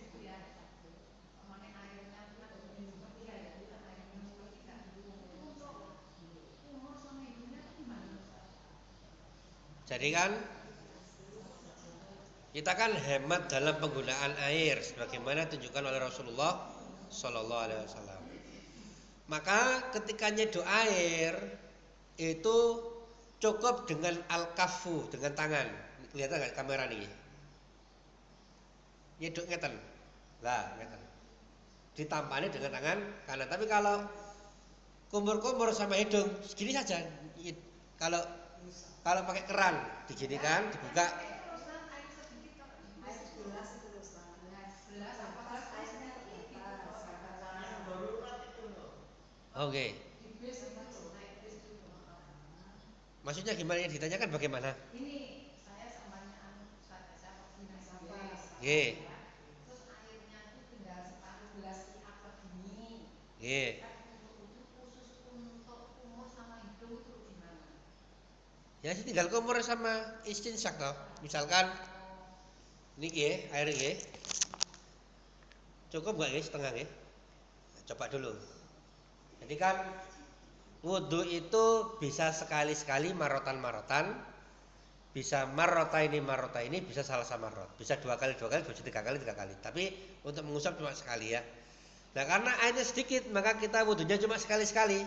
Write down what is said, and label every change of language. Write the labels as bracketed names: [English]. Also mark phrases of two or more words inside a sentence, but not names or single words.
[Indonesian] Jadi kan kita kan hemat dalam penggunaan air sebagaimana ditunjukkan oleh Rasulullah [Arabic] صلى الله عليه وسلم. [Indonesian] Maka ketika nyeduh air itu cukup dengan al-kafu, dengan tangan. Kelihatan nggak kamera nih? [Javanese] Nyeduk ngeten. Lah, ngeten. [Indonesian] Ditampani dengan tangan kanan. Tapi kalau kumur-kumur sama hidung segini saja. Kalau pakai keran diginikan, dibuka. Oke. Maksudnya gimana yang ditanyakan bagaimana? Ini saya samanya saya koordinasi sama. Nggih. Terus airnya itu tinggal separuh gelas aqua gini. Nggih. Itu khusus untuk kumur sama hidung itu gimana? Ya sih tinggal kumur sama istinsyak toh. Misalkan [Javanese] niki nggih, [Indonesian] air nggih. Cukup enggak nggih setengah nggih? Coba dulu. Jadi kan wudu itu bisa sekali-sekali marotan, bisa marota ini, bisa salah marot, bisa 2 kali, bisa 3 kali. Tapi untuk mengusap cuma sekali ya. Nah karena airnya sedikit, maka kita wudunya cuma sekali-sekali.